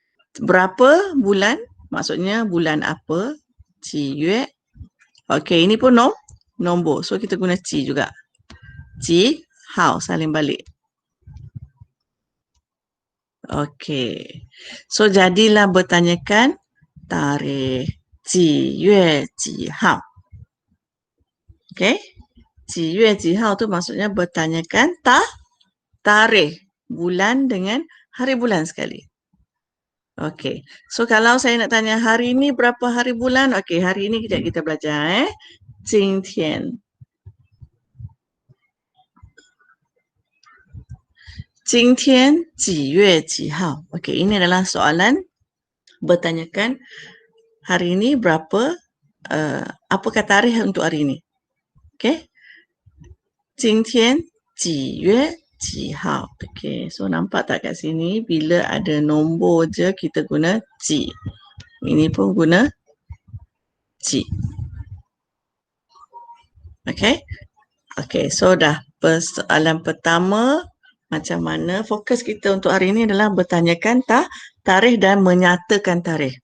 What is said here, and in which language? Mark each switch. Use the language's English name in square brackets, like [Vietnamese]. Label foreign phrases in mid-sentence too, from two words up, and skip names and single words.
[Malay] berapa bulan, maksudnya bulan apa, [Chinese] 几月. [Malay] Okey, ini pun nombor. So kita guna 几 juga. 几号 salin balik. Okey. So jadilah bertanyakan tarikh [Chinese] 几月几号. [Malay] Okey. [Chinese] 几月几号 [Malay] tu maksudnya bertanyakan tarikh bulan dengan hari bulan sekali. Okey. So kalau saya nak tanya hari ini berapa hari bulan? Okey, hari ini kejap kita belajar 今天. [Chinese] 今天几月几号? [Malay] Okey, ini adalah soalan bertanyakan hari ini berapa, apakah tarikh untuk hari ini. Okey. [Chinese] 今天几月几号? [Malay] Okey, so nampak tak kat sini bila ada nombor je kita guna 几. Ini pun guna 几. Okey. Okey, so dah persoalan pertama, macam mana fokus kita untuk hari ini adalah bertanyakan tarikh dan menyatakan tarikh.